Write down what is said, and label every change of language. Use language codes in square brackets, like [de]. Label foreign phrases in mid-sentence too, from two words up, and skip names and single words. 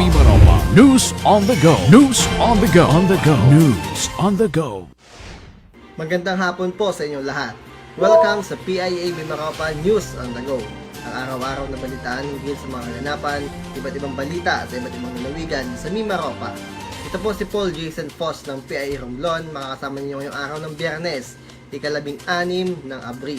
[en] News on the go. News on the go. News on the go. [tl] Magandang hapon po sa inyong lahat. Welcome sa PIA Mimaropa News on the Go. Ang araw-araw na balitaan hinggil sa mga kaganapan, iba't ibang balita sa iba't ibang lalawigan sa Mimaropa. Ito po si Paul Jason Foss ng PIA Romblon, makakasama niyo ngayong araw ng Biyernes, ika-16 ng Abril.